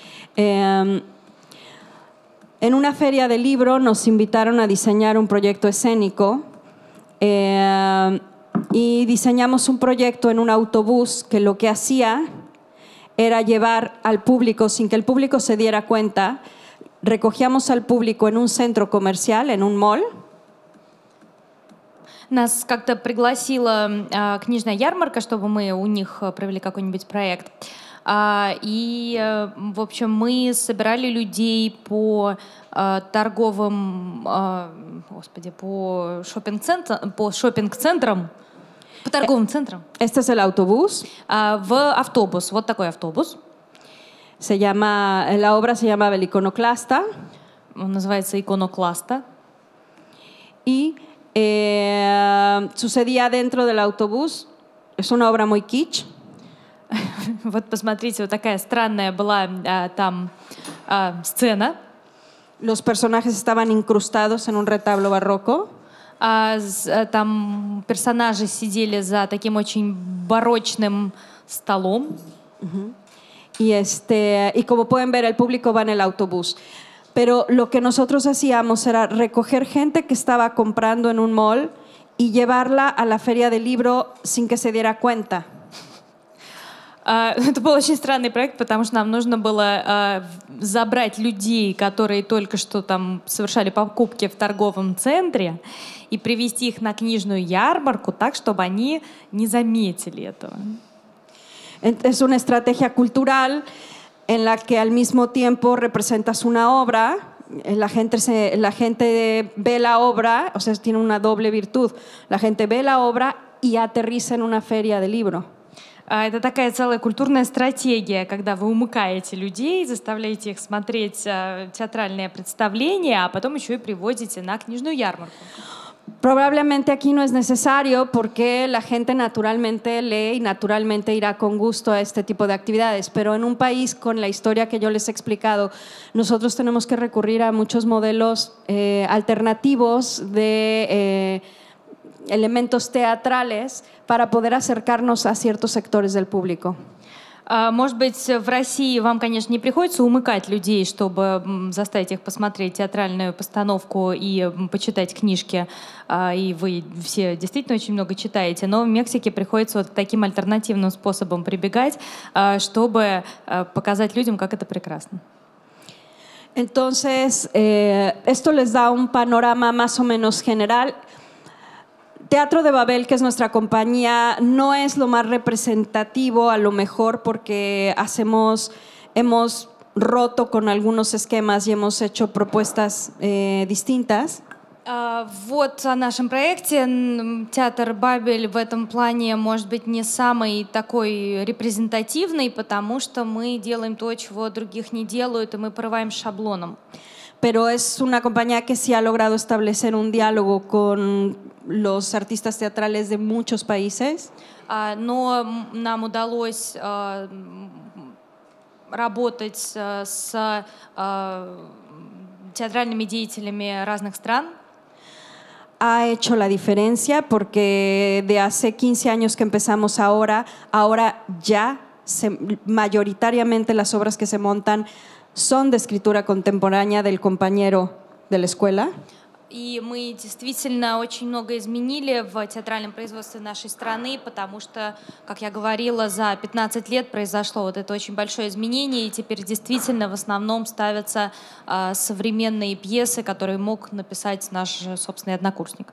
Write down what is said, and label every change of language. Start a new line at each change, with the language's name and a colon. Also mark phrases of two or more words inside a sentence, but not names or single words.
Spanish: En una feria de libro nos invitaron a diseñar un proyecto escénico y diseñamos un proyecto en un autobús que lo que hacía era llevar al público sin que el público se diera cuenta. Recogíamos al público en un centro comercial, en un mall.
Russian: Нас как-то пригласила книжная ярмарка, чтобы мы у них провели какой-нибудь проект. И, в общем, мы собирали людей по торговым, по шопинг-центрам, по торговым центрам.
Spanish: Este es el autobús.
Russian: В автобус, вот такой автобус.
Spanish: La obra se llama El Iconoclasta.
Russian: Он называется «Иконокласта».
Spanish: Y sucedía dentro del autobús. Es una obra muy kitsch.
Russian: Вот посмотрите, вот такая странная была там сцена.
Spanish: Los personajes estaban incrustados en un retablo barroco.
Russian: Там персонажи сидели за таким очень барочным столом.
Spanish: Y como pueden ver, el público va en el autobús. Pero lo que nosotros hacíamos era recoger gente que estaba comprando en un mall y llevarla a la feria del libro sin que se diera cuenta.
Russian: Это был очень странный проект, потому что нам нужно было забрать людей, которые только что там совершали покупки в торговом центре, и привести их на книжную ярмарку так, чтобы они не заметили этого.
Spanish: Es una estrategia cultural en la que al mismo tiempo representas una obra, la gente ve la obra, o sea, tiene una doble virtud. La gente ve la obra y aterriza en una feria de libro.
Russian: Это такая целая культурная стратегия, когда вы умыкаете людей, заставляете их смотреть театральные представления, а потом еще и приводите на книжную ярмарку.
Spanish: Probablemente aquí no es necesario porque la gente naturalmente lee y naturalmente irá con gusto a este tipo de actividades, pero en un país con la historia que yo les he explicado, nosotros tenemos que recurrir a muchos modelos alternativos de elementos teatrales para poder acercarnos a ciertos sectores del público.
Russian: Может быть, в России вам, конечно, не приходится умыкать людей, чтобы заставить их посмотреть театральную постановку и почитать книжки, и вы все действительно очень много читаете, но в Мексике приходится вот к таким альтернативным способам прибегать, чтобы показать людям, как это прекрасно.
Spanish: Entonces, esto les da un panorama más o menos general. Teatro de Babel, que es nuestra compañía, no es lo más representativo a lo mejor porque hemos roto con algunos esquemas y hemos hecho propuestas distintas.
Russian: Вот о нашем проекте. Театр Бабель в этом плане может быть не самый такой репрезентативный, потому что мы делаем то, чего других не делают, и мы порываем шаблоном.
Spanish: Pero es una compañía que sí ha logrado establecer un diálogo con los artistas teatrales de muchos países.
Russian: Но нам удалось работать с театральными деятелями разных стран.
Spanish: Ha hecho la diferencia porque de hace 15 años que empezamos ahora ya mayoritariamente las obras que se montan son de escritura contemporánea del compañero de la escuela.
Russian: И мы действительно очень много изменили в театральном производстве нашей страны, потому что, как я говорила, за 15 лет произошло вот это очень большое изменение, и теперь действительно в основном ставятся современные пьесы, которые мог написать наш собственный однокурсник.